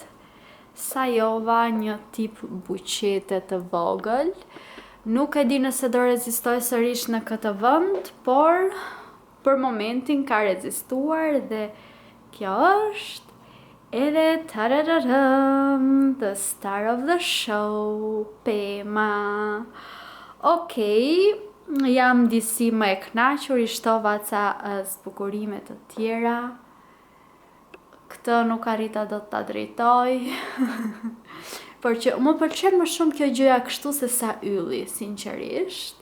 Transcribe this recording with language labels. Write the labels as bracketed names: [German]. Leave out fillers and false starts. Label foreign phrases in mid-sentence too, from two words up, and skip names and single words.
[Albanian] Sajova një tip buqete të vogël. Nuk e di nëse do rezistoj sërish në këtë vend, por për momentin ka rezistuar dhe kjo është edhe tarararëm, [English] the star of the show, [Albanian] Pema. Okej, jam disi më e kënaqur, i shtova ca zbukurime të tjera. Këtë nuk arrita do ta drejtoj. Por që më pëlqen më shumë kjo gjëja kështu se sa ylli, sinqerisht.